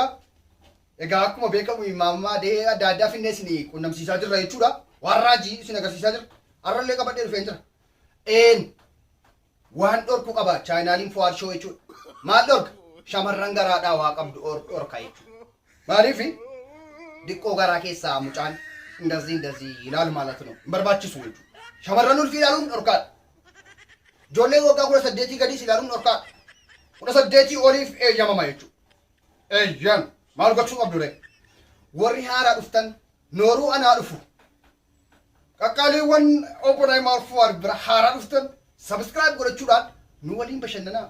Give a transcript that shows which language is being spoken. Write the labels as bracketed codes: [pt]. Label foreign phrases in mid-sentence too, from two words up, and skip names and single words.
[om] Egaa akkuma beekamu imaamaa dee adda addaa finnee isin qunnamsiisaa jirra jechuudha. Waan raajii isin agarsiisaa jirra. Har'allee qabadhee dhufeen jira. Waan dhorku qaba chaanaaliin Fuad jechuudha. Maal dhorka? Shamarran garaadhaa waa qabdu dhorka jechuudha. Maaliif diqqoo garaa keessaa mucaan [am] እንደዚህ ይላል ማለት ነው። በርባችሱ [om] jechuudha. Shamarran ulfii ilaaluun dhorkaadha. Ijoollee waggaa 18 gadii ilaaluun dhorkaadha. 18 oliif eeyyamama jechuudha. Eeyyam. Maal gochuu qabdu ree? Warri haaraa dhuftan nooruu anaa dhufu. Qaqqaaliiwwan obbo Nayemar Fuad bira haaraa dhuftan subscribe godhachuudhaan nu waliin bashannanaa.